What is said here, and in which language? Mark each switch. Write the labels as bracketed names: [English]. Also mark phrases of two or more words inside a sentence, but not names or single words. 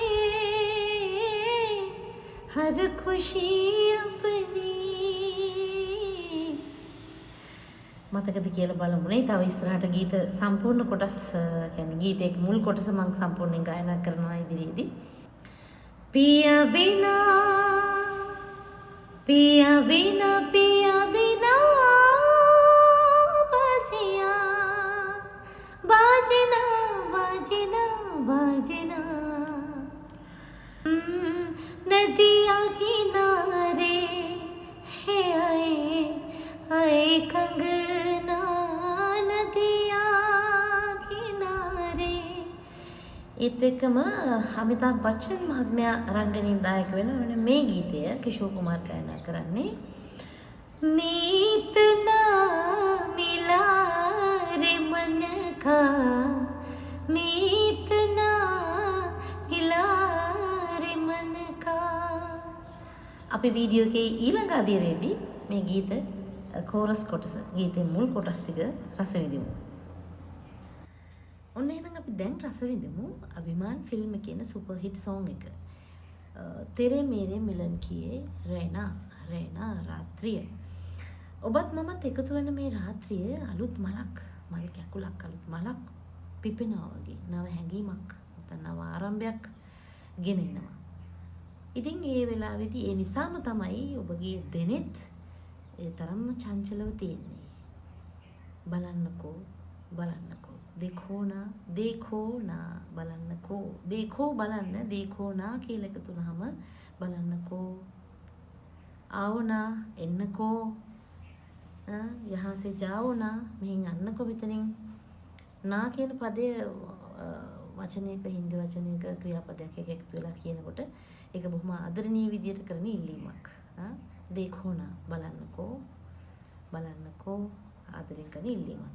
[Hindi] हर खुशी अपनी. [Sinhala] මතකද කියලා බලමුනේ. තව ඉස්සරහට ගීත සම්පූර්ණ කොටස් කියන්නේ ගීතයේ මුල් කොටස මම සම්පූර්ණයෙන් ගායනා කරනවා ඉදිරියේදී. [Hindi] पिया बिना पिया बिना पिया बिना बासिया बाजना बाजना बाजना नदिया किनारे है आए आए कंगना नदिया किनारे. [Sinhala] ඒත් එක්කම අමිතාබ් බච්චන් මහත්මයා රංගනයෙන් දායක වෙන මේ ගීතය කිෂෝර් කුමාර් ගායනා කරන්නේ. [Hindi] मीत ना मिला रे मन का मीत ना मिला रे मन का. [Sinhala] අපි වීඩියෝ එකේ ඊළඟ අදියරේදී මේ ගීත කෝරස් කොටස ගීතේ මුල් කොටස් ටික රස විඳිමු. ඔන්න එහෙනම් අපි දැන් රස විඳිමු අභිමාන් ෆිල්ම් කියන [English] super hit song [Sinhala] එක. [Hindi] तेरे मेरे मिलन किए रैना रैना रात्रिය. [Sinhala] ඔබත් මමත් එකතු වෙන මේ රාත්‍රිය අලුත් මලක් මල් කැකුලක් අලුත් මලක් පිපෙනවා වගේ නව හැඟීමක් නැත්නම් නව ආරම්භයක් ගෙන එනවා. ඉතින් ඒ වෙලාවේදී ඒ නිසාම තමයි ඔබගේ දෙනෙත් ඒ තරම්ම චංචලව තියෙන්නේ. බලන්නකෝ බලන්නකෝ [Hindi] देखो ना [Sinhala] බලන්නකෝ देखो බලන්න [Hindi] देखो ना [Sinhala] කියලා එකතු වුනහම බලන්නකෝ [Hindi] आओ ना [Sinhala] එන්නකෝ [Hindi] यहाँ से जाओ ना [Sinhala] මෙහෙන් යන්නකෝ මෙතනින් නා කියන පදය වචනයක හින්දි වචනයක ක්‍රියාපදයක් එක එකතු වෙලා කියනකොට ඒක බොහොම ආදරණීය විදියට කරන ඉල්ලීමක්. [Hindi] देखो ना [Sinhala] බලන්නකෝ බලන්නකෝ ආදරෙන් කරන ඉල්ලීමක්.